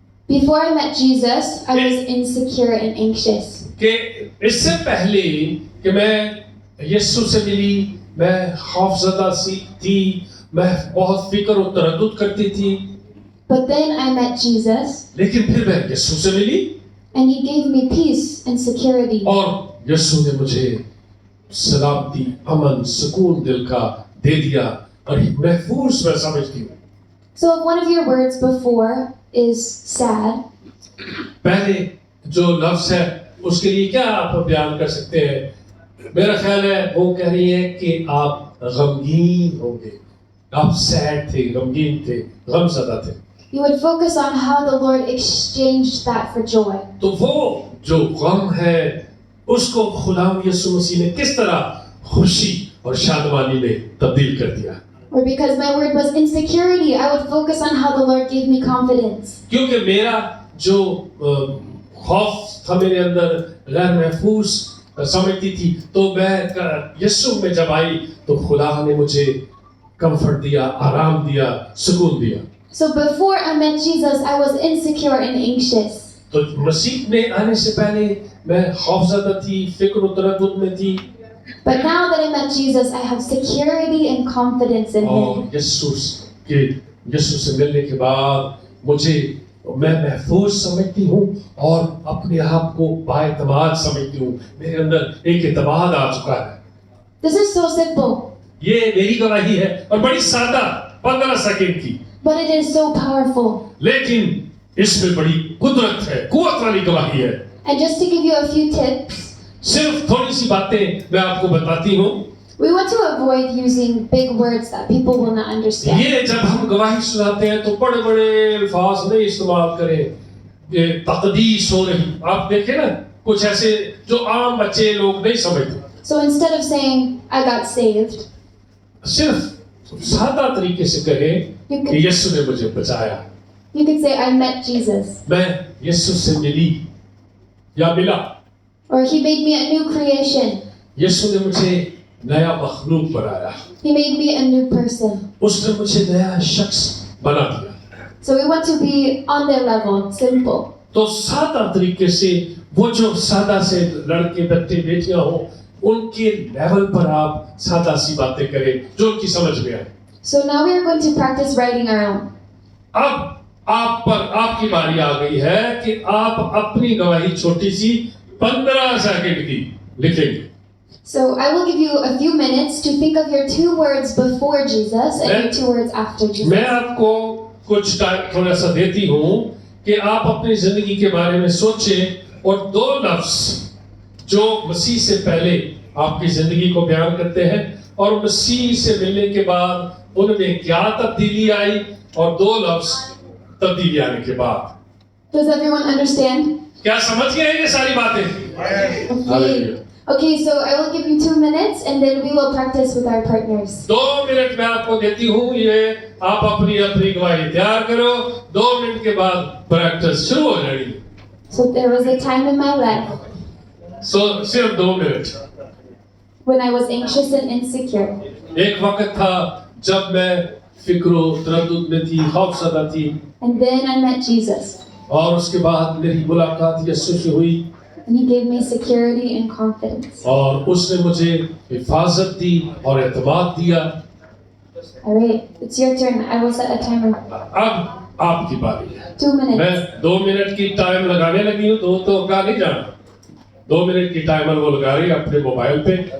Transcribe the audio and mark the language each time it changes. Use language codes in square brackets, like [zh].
[en] before I met Jesus, I was insecure and anxious. [hi] कि इससे पहले कि मैं यीशु से मिली, मैं खौफजदा सी थी, मैं बहुत फिक्र और तरद्दुद करती थी, [en] But then I met Jesus [hi] लेकिन फिर मैं यीशु से मिली [en] and he gave me peace and security. [hi] और यीशु ने मुझे सलामती, अमन, सुकून दिल का दे दिया और महफूज मैं समझती हूँ। [en] So if one of your words before is sad, [hi] पहले जो लफ्ज है उसके लिए क्या आप बयान कर सकते हैं? मेरा ख्याल है वो कह रही है कि आप गमगीन होंगे, आप सैड थे, गमगीन थे, गमज़दा थे। [en] you would focus on how the Lord exchanged that for joy. [hi] तो वो जो गम है उसको खुदा यीशु मसीह ने किस तरह खुशी और शादमानी में तब्दील कर दिया। [en] Or because my word was insecurity, I would focus on how the Lord gave me confidence. [hi] क्योंकि मेरा जो खौफ था मेरे अंदर, गैर महफूज समझती थी, तो मैं यीशु में जब आई तो खुदा ने मुझे कंफर्ट दिया, आराम दिया, सुकून दिया। [en] So before I met Jesus, I was insecure and anxious. [hi] तो मसीह में आने से पहले मैं खौफज़दा थी, फिक्र और तरद्दुद में थी, [en] But now that I met Jesus, I have security and confidence in [hi] और [en] Him. [hi] यीशु से मिलने के बाद मुझे, मैं महफूज समझती हूँ और अपने आप को बाएतमाद समझती हूँ। मेरे अंदर एक एतमाद आ चुका है। [en] This is so simple, [hi] ये मेरी गवाही है और बड़ी सादा 15 सेकंड की, [en] but it is so powerful. [hi] लेकिन इसमें बड़ी कुदरत है, कुव्वत वाली गवाही है। [en] And just to give you a few tips, [hi] सिर्फ थोड़ी सी बातें मैं आपको बताती हूँ। [en] we want to avoid using big words that people will not understand. [hi] ये जब हम गवाही सुनाते हैं तो बड़े बड़े अल्फाज नहीं इस्तेमाल करें। ये तकदीस हो रही, आप देखें ना, कुछ ऐसे जो आम बच्चे लोग नहीं समझते। [en] So instead of saying, I got saved, [hi] सिर्फ सादा तरीके से कहें [en] you [hi] कि [en] could, [hi] यीशु ने मुझे बचाया, [en] you could say, I met Jesus. [hi] मैं यीशु से मिली या मिला, [en] Or He made me a new creation. [hi] यीशु ने मुझे नया मखलूक बनाया, [en] He made me a new person. [hi] उसने मुझे नया शख्स बना दिया। [en] So we want to be on their level, simple. [hi] तो सादा तरीके से, वो जो सादा से लड़के बच्चे बेटियां हो, उनके लेवल पर आप सादा सी बातें करें जो उनकी समझ में आए। [en] So now we are going to practice writing our own. [hi] अब आप पर आपकी बारी आ गई है कि आप अपनी गवाही छोटी सी 15 सेकंड की लिखेंगे। [en] So I will give you a few minutes to think of your 2 words before Jesus and your 2 words after Jesus. [hi] मैं आपको कुछ टाइम थोड़ा सा देती हूँ कि आप अपनी जिंदगी के बारे में सोचें और 2 लफ्ज जो मसीह से पहले आपकी जिंदगी को बयान करते हैं और मसीह से मिलने के बाद उनमें क्या तब्दीली आई, और 2 लफ्ज तब्दीली आने के बाद। [en] Does everyone understand? [hi] क्या समझ गए ये सारी बातें? [en] Okay. Okay, so I will give you 2 minutes and then we will practice with our partners. [hi] 2 minute मैं आपको देती हूँ, ये आप अपनी अपनी गवाही तैयार करो। 2 मिनट के बाद प्रैक्टिस शुरू हो जाएगी। [en] So there was a time in my life [hi] सिर्फ 2 minute. [en] when I was anxious and insecure. [hi] एक वक्त था जब मैं फिक्रो तरद्दुद में थी, खौफज़दा थी, [en] And then I met Jesus. [hi] और उसके बाद मेरी मुलाकात यीशु से हुई [en] And he gave me security and confidence. [hi] और उसने मुझे हिफाजत दी और एतमाद दिया। [en] Alright, it's your turn. I will set a timer. [hi] अब आपकी बारी है। [en] 2 minutes. [hi] मैं 2 मिनट की टाइम लगाने लगी हूँ, तो होगा नहीं जाना। 2 मिनट की टाइमर वो लगा रही है अपने मोबाइल पे।